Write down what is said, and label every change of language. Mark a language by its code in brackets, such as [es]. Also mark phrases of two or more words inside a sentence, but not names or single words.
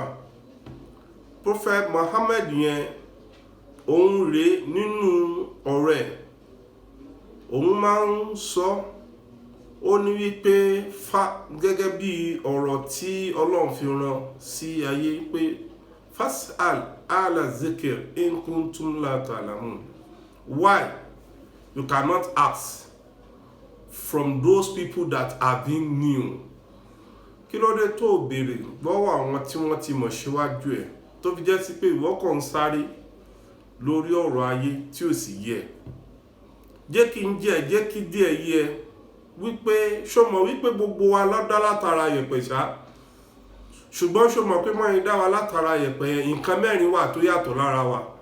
[yo] Prophet Muhammad yẹn òun rèé nínú ọ̀rọ̀ ẹ̀ òun máa ń sọ ó ní wípé gẹ́gẹ́ bí ọ̀rọ̀ tí Ọlọ́run fi rán sí ayé pé [ar] فاسأل أهل الذكر إن كنتم لا تعلمون. [en] Why you cannot ask from those people that are being new? [yo] Kí ló dé tó béèrè lọ́wọ́ àwọn tí wọ́n ti mọ̀ síwájú ẹ̀ tó fi jẹ́ sí pé ìwọ kàn ń sáré lórí ọ̀rọ̀ ayé tí ò sì yẹ. Jẹ́ kí díẹ̀ yẹ wípé ṣó mọ̀ wípé gbogbo wa ló dá látara yẹ̀pẹ̀ ṣá, ṣùgbọ́n ṣó mọ̀ pé mọ́rin dá wa látara yẹ̀pẹ̀ yẹn nǹkan mẹ́rin wà tó yàtọ̀ lára wa.